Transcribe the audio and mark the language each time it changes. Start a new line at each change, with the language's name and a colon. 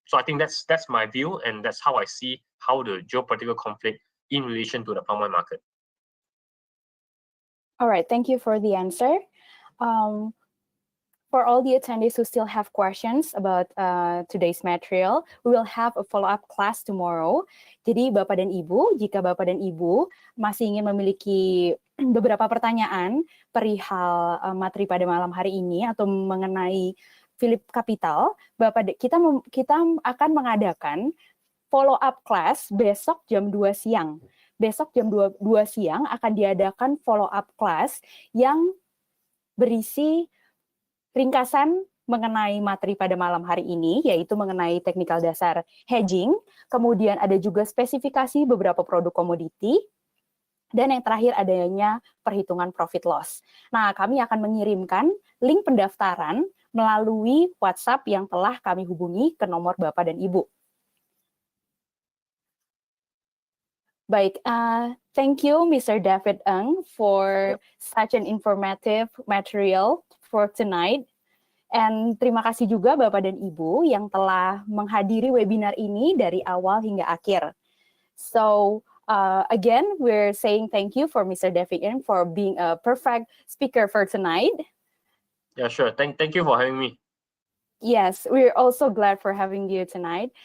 English: So I think that's my view, and that's how I see how the geopolitical conflict in relation to the palm oil market. All right, thank you for the answer. For all the attendees who still have questions about today's material, we will have a follow-up class tomorrow.
Indonesian: Jadi Bapak dan Ibu, jika Bapak dan Ibu masih ingin memiliki beberapa pertanyaan perihal materi pada malam hari ini atau mengenai Phillip Capital, kita akan mengadakan follow-up class besok jam 2 siang. Besok jam 2 siang akan diadakan follow-up class yang berisi ringkasan mengenai materi pada malam hari ini, yaitu mengenai teknikal dasar hedging, kemudian ada juga spesifikasi beberapa produk komoditi, dan yang terakhir adanya perhitungan profit loss. Nah, kami akan mengirimkan link pendaftaran melalui WhatsApp yang telah kami hubungi ke nomor Bapak dan Ibu. Baik,
English: thank you Mr. David Ng for such an informative material for tonight. And
Indonesian: terima kasih juga Bapak dan Ibu yang telah menghadiri webinar ini dari awal hingga akhir.
English: So, again, we're saying thank you for Mr. David Ng for being a perfect speaker for tonight. Yeah, sure. Thank you for having me. Yes, we're also glad for having you tonight.